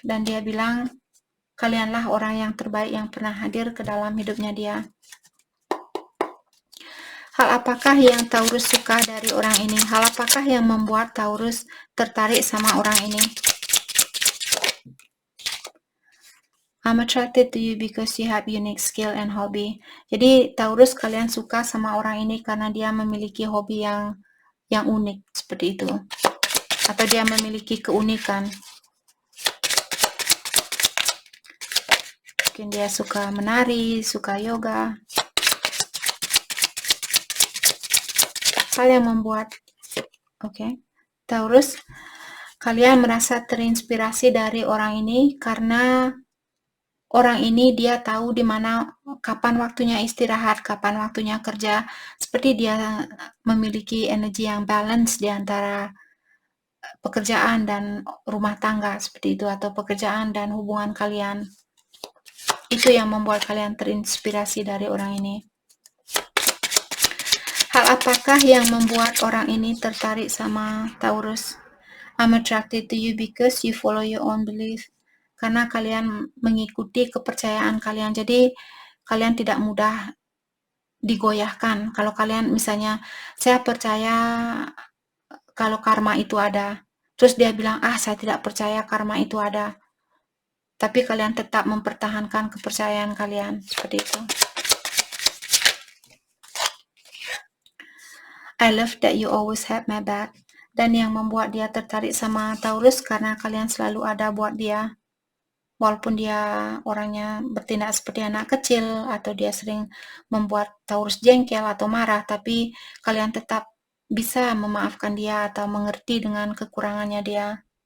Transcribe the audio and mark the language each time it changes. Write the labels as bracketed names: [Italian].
[Indonesian] Dan dia bilang kalianlah orang yang terbaik yang pernah hadir ke dalam hidupnya dia. Hal apakah yang Taurus suka dari orang ini? Hal apakah yang membuat Taurus tertarik sama orang ini? [English] I'm attracted to you because you have unique skill and hobby. [Indonesian] Jadi Taurus, kalian suka sama orang ini karena dia memiliki hobi yang unik seperti itu, atau dia memiliki keunikan. Mungkin dia suka menari, suka yoga. Hal yang membuat Taurus, kalian merasa terinspirasi dari orang ini karena orang ini dia tahu di mana kapan waktunya istirahat, kapan waktunya kerja. Seperti dia memiliki energi yang balance di antara pekerjaan dan rumah tangga seperti itu, atau pekerjaan dan hubungan kalian. Itu yang membuat kalian terinspirasi dari orang ini. Hal apakah yang membuat orang ini tertarik sama Taurus? [English] I'm attracted to you because you follow your own belief. [Indonesian] Karena kalian mengikuti kepercayaan kalian. Jadi kalian tidak mudah digoyahkan. Kalau kalian misalnya, saya percaya kalau karma itu ada. Terus dia bilang, saya tidak percaya karma itu ada. Tapi kalian tetap mempertahankan kepercayaan kalian. Seperti itu. [English] I love that you always have my back. [Indonesian] Dan yang membuat dia tertarik sama Taurus karena kalian selalu ada buat dia. Walaupun dia orangnya bertindak seperti anak kecil, atau dia sering membuat Taurus jengkel atau marah, tapi kalian tetap bisa memaafkan dia atau mengerti dengan kekurangannya dia.